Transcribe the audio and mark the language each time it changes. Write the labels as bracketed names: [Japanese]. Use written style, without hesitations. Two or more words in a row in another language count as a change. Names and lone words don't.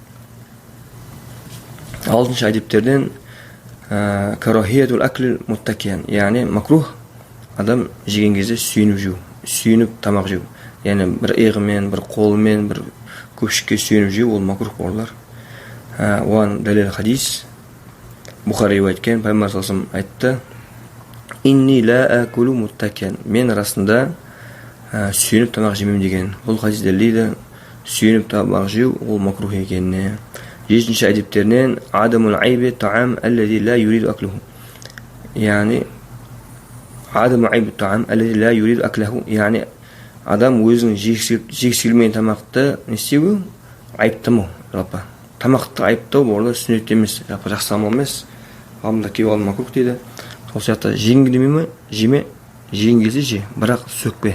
[Kazakh] Алтыншы әдептерден [Arabic] كراهية الأكل متكئا, [Kazakh] яғни макрух адам жеген кезде сүйініп жеу, сүйініп тамақ жеу. Яғни бір иығымен, бір қолымен, бір көпшікке сүйініп жеу ол макрух болар. Оған дәлел хадис Бухари риуайт еткен. Пайғамбар [Arabic] صلى الله عليه [Kazakh] айтты: [Arabic] "إني لا آكل متكئا", [Kazakh] мен расында сүйініп тамақ жемеймін деген. Бұл хадис дәлелдейді сүйініп тамақ жеу ол макрух екеніне. Жетінші әдептерінен [Arabic] عدم عيب الطعام الذي لا يريد أكله, яғни عدم عيب الطعام الذي لا يريد أكله, [Kazakh] яғни адам өзінің жегісі келмеген тамақты не істеуі айыптамау. Жалпы тамақты айыптау бұл сүннет емес, жалпы жақсы амал емес. Ғалымда кейбір ғалым макрух дейді. Сол сияқты жегің келмей ме жеме, жегің келсе же, бірақ сөкпе.